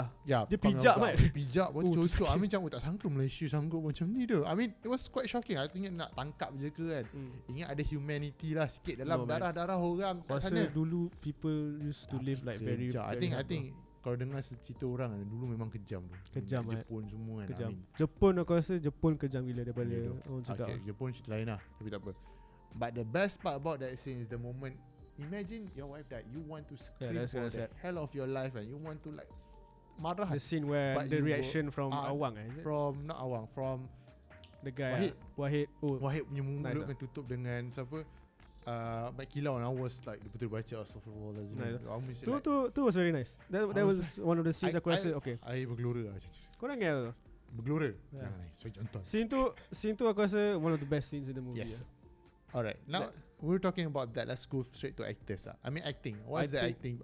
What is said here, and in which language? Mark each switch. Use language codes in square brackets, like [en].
[en] Yeah, [ms] dia pijak Mat. Pijak pun cocok. I mean macam tak sangka Malaysia sanggup macam ni dah. [en] I mean it was quite shocking. I think [ms] nak tangkap je ke kan. Ingat ada humanity lah sikit dalam darah-darah orang kat sana. [en] Dulu people used to live like very [ms] I think kalau dengar cerita orang dulu memang kejam tu. Kejam Jepun semua kan. Kejam. Jepun aku rasa Jepun kejam gila daripada orang cakap. Okay, Jepun cerita lain lah. Tapi tak apa. [en] But the best part about that scene is the moment. Imagine your wife died. You want to scream for the hell of your life and you want to like marah. The scene where the reaction from Awang is it? From not Awang, from the guy Wahid. [ms] Wahid punya mulut kan tutup dengan siapa? [en] Mat Kilau. And I was like [ms] betul baca [en] Astaghfirullahalazim. Tu was very nice. That was one of the scenes [ms] aku rasa okay. I bergelora. Korang ingat tu? Bergelora. Jangan so jantan. [en] Scene [ms] tu aku rasa [en] one of the best scenes in the movie. Yes. Alright, now we're talking about that. Let's go straight to actors. I mean acting. What's the acting?